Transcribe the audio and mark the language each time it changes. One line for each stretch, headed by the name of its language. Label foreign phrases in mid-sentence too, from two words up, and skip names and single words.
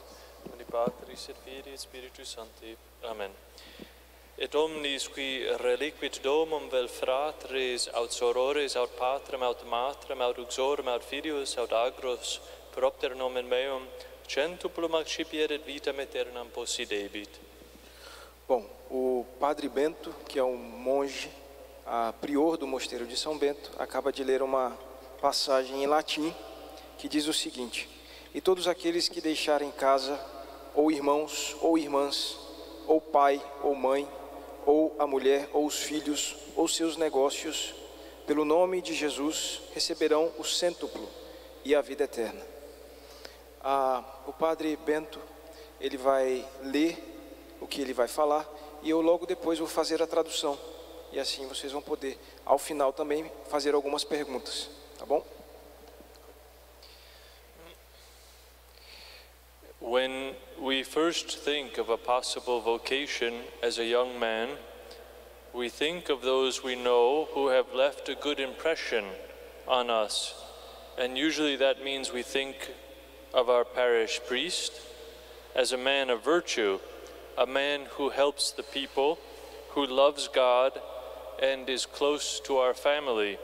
Latin: Nomine Patris et Filii et Spiritus Sancti. Amen. Et omnis qui reliquit domum vel fratres, aut sorores, aut patrem, aut matrem, aut uxorem, aut filius, aut agros, propter nomen meum, centuplum accipiet et vitam aeternam possidebit.
Portuguese: Bom, o Padre Bento, que é um monge, prior do mosteiro de São Bento, acaba de ler uma passagem em latim que diz o seguinte: e todos aqueles que deixarem casa, ou irmãos, ou irmãs, ou pai, ou mãe, ou a mulher, ou os filhos, ou seus negócios, pelo nome de Jesus, receberão o cêntuplo e a vida eterna. O Padre Bento, ele vai ler o que ele vai falar, e eu logo depois vou fazer a tradução, e assim vocês vão poder, ao final também, fazer algumas perguntas, tá bom?
English: When we first think of a possible vocation as a young man, we think of those we know who have left a good impression on us. And usually that means we think of our parish priest as a man of virtue, a man who helps the people, who loves God, and is close to our family.